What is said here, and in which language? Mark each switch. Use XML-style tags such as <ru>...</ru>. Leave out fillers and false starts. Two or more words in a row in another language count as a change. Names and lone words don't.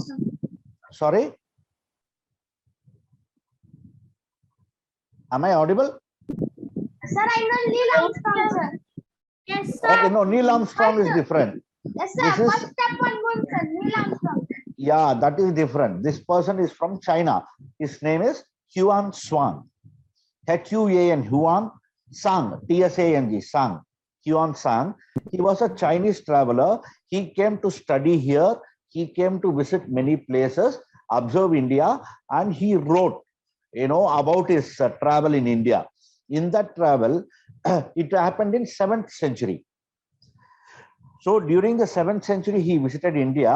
<en>Sorry? Am I audible? Sir, I know Neil Armstrong, sir. Yes, sir. Okay, no, Neil Armstrong is different. Yes, sir. This is, First step on moon, sir. Neil Armstrong. yeah, that is different. This person is from China. His name is Huan Shuang. Huan, Huan, Sang, Tsang, Sang. Huan Sang. He was a Chinese traveler. He came to study here. He came to visit many places, observe India, and he wrote, about his travel in India. In that travel, it happened in 7th century. So during the 7th century, he visited India.</en>